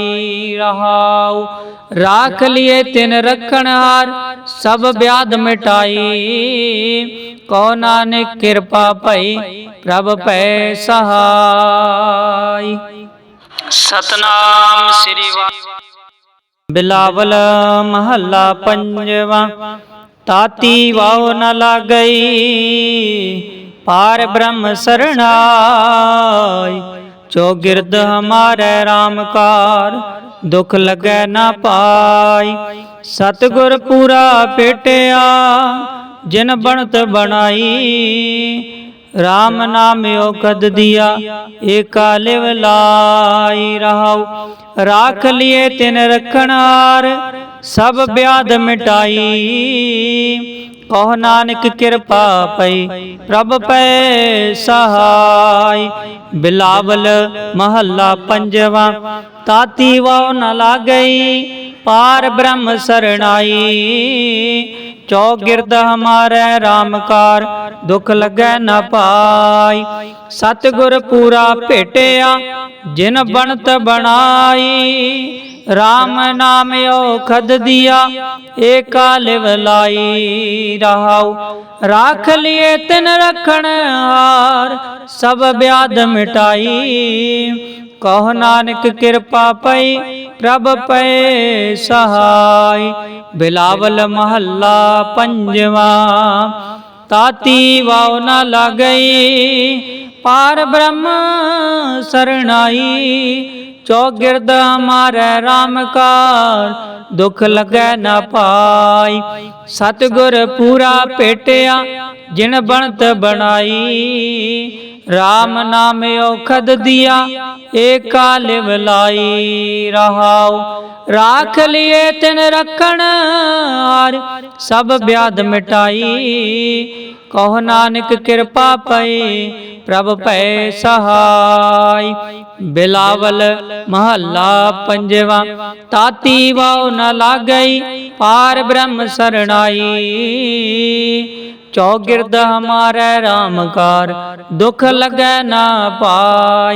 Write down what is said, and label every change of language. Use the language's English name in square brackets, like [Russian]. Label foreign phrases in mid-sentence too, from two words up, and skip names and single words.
[Punjabi] ਰਹਾਉ ਰਾਖ ਲਿਏ ਤਿਨ ਰਖਨ ਹਾਰ ਸਭ ਬਿਆਧ ਮਿਟਾਈ, ਕੋ ਨਾਨਕ ਕ੍ਰਿਪਾ ਪਈ ਪ੍ਰਭ ਪੈ ਸਹਾਇ। ਸਤਿਨਾਮ ਸ੍ਰੀ ਵਾਹਿਗੁਰੂ। ਬਿਲਾਵਲ ਮਹਲਾ ਪੰਜਵਾ। ਤਾਤੀ ਵਾਵ ਨ ਲਾਗਈ ਪਾਰ ਬ੍ਰਹਮ ਸਰਣਾਈ, ਚੌਗਿਰਦ ਹਮਾਰੇ ਰਾਮ ਕਾਰ ਦੁਖ ਲਗੇ ਨ ਪਾਈ। ਸਤਗੁਰ ਪੂਰਾ ਭੇਟਿਆ ਜਿਨ ਬਨਤ ਬਨਾਈ, ਰਾਮ ਨਾਮ ਓ ਕਦ ਦਿਆ ਏਕਾ ਲਿਵ ਲਾਈ। ਰਹਾਉ ਰਾਖ ਲਿਏ ਤਿਨ ਰਖਨ ਹਾਰ ਸਭ ਬਿਆਧ ਮਿਟਾਈ, ਕਹੋ ਨਾਨਕ ਕ੍ਰਿਪਾ ਪਈ ਪ੍ਰਭ ਪੈ ਸਹਾਇ। ਬਿਲਾਵਲ ਮਹਲਾ ਪੰਜਵਾ। ਤਾਤੀ ਵਾਵ ਨ ਲਾਗਈ ਪਾਰ ਬ੍ਰਹਮ ਸਰਣਾਈ, ਚੌਗਿਰਦ ਹਮਾਰੇ ਰਾਮ ਕਾਰ ਦੁਖ ਲਗੇ ਨ ਪਾਈ। ਸਤਗੁਰ ਪੂਰਾ ਭੇਟਿਆ ਜਿਨ ਬਨਤ ਬਨਾਈ, ਰਾਮ ਨਾਮ ਓ ਖਦ ਦਿਆ ਏਕਾ ਲਿਵ ਲਾਈ। ਰਹਾਉ ਰਾਖ ਲਿਏ ਤਿਨ ਰਖਨ ਹਾਰ ਸਭ ਬਿਆਧ ਮਿਟਾਈ, ਕਹੋ ਨਾਨਕ ਕ੍ਰਿਪਾ ਪਈ ਪ੍ਰਭ ਪੈ ਸਹਾਇ। ਬਿਲਾਵਲ ਮਹਲਾ ਪੰਜਵਾ। ਤਾਤੀ ਵਾਵ ਨ ਲਾਗਈ ਪਾਰ ਬ੍ਰਹਮ ਸਰਣਾਈ, ਚੌਗਿਰਦ ਹਮਾਰੇ ਰਾਮ ਕਾਰ ਦੁਖ ਲਗੇ ਨ ਪਾਈ। ਸਤਗੁਰ ਪੂਰਾ ਭੇਟਿਆ ਜਿਨ ਬਨਤ ਬਨਾਈ, ਰਾਮ ਨਾਮ ਓ ਖਦ ਦਿਆ ਏਕਾ ਲਿਵ ਲਾਈ। ਰਹਾਉ ਰਾਖ ਲਿਏ ਤਿਨ ਰਖਨ ਹਾਰ ਸਭ ਬਿਆਧ ਮਿਟਾਈ, ਕਹੋ ਨਾਨਕ ਕਿਰਪਾ ਪਈ ਪ੍ਰਭ ਭੈ ਸਹਾਈ। ਬਿਲਾਵਲ ਮਹੱਲਾ ਪੰਜਵਾ। ਤਾਤੀ ਵਾਉ ਨ ਲਾਗਈ ਪਾਰ ਬ੍ਰਹਮ ਸਰਣਾਈ। ਚੌਗਿਰਦ ਹਮਾਰੇ RAM ਕਾਰ ਦੁਖ ਲੱਗੈ ਨਾ ਪਾਈ।